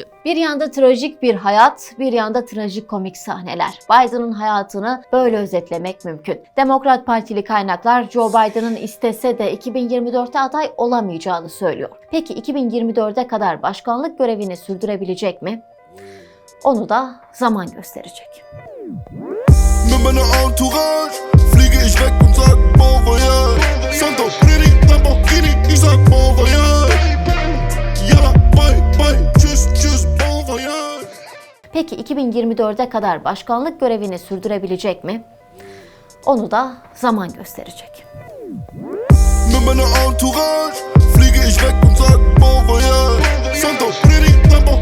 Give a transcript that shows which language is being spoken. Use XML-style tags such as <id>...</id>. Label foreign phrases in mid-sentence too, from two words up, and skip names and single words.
<tr>Bir yanda trajik bir hayat, bir yanda trajikomik sahneler. Biden'ın hayatını böyle özetlemek mümkün. Demokrat Partili kaynaklar Joe Biden'ın istese de 2024'te aday olamayacağını söylüyor. Peki 2024'e kadar başkanlık görevini sürdürebilecek mi? Onu da zaman gösterecek.</tr> <de>Mit meiner Entourage fliege ich weg und sag</de> <fr>bon voyage.</fr> <de>Santorini, Lamborghini, ich sag</de> <fr>bon voyage.</fr> <de>Yalla,</de> <en>bye bye,</en> <de>tschüss tschüss,</de> <fr>bon voyage.</fr> <tr>Peki 2024'e kadar başkanlık görevini sürdürebilecek mi? Onu da zaman gösterecek.</tr> <de>Mit meiner Entourage fliege ich weg und sag</de> <fr>bon voyage.</fr> <de>Santorini,</de>